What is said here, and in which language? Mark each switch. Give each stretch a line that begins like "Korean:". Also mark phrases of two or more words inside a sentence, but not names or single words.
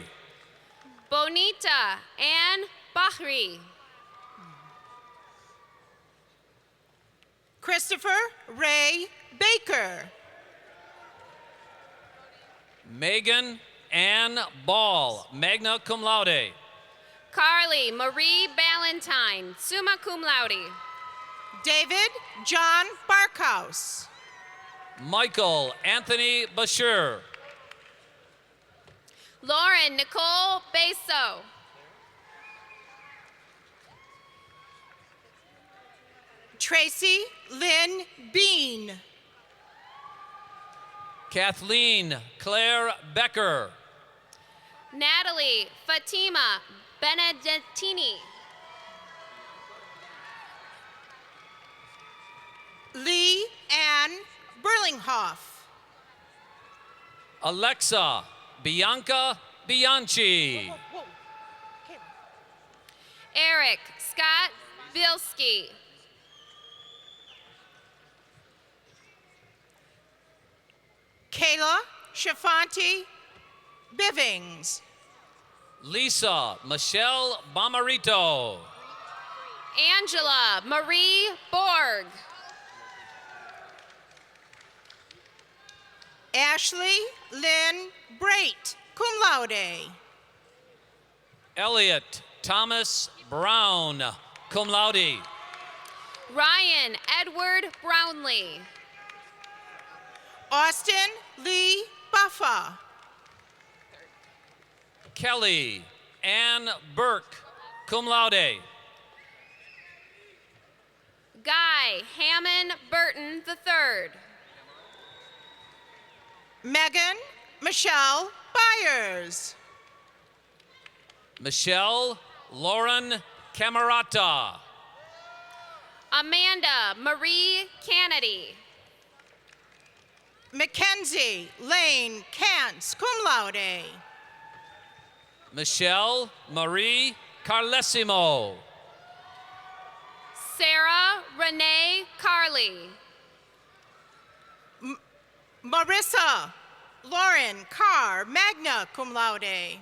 English: Bonita Ann Bahri. Christopher Ray Baker. Megan Ann Ball,
Latin: magna cum laude.
English: Carly Marie Ballantyne,
Latin: summa cum laude.
English: David John Barkhouse. Michael Anthony Bashir. Lauren Nicole Beso. Tracy Lynn Bean. Kathleen Claire Becker. Natalie Fatima Benedettini. Lee Ann Burlinghoff. Alexa Bianca Bianchi. Eric Scott Bilski. Kayla Shafanti Bivings. Lisa Michelle Bomarito. Angela Marie Borg. Ashley Lynn Brait,
Latin: cum laude.
English: Elliot Thomas Brown,
Latin: cum laude.
English: Ryan Edward Brownlee. Austin Lee Buffa. Kelly Ann Burke,
Latin: cum laude.
English: Guy Hammond Burton III. Megan Michelle Byers. Michelle Lauren Camerata. Amanda Marie Kennedy. Mackenzie Lane Cants,
Latin: cum laude.
English: Michelle Marie Carlesimo. Sarah Renee Carley. Marissa Lauren Carr,
Latin: magna cum laude.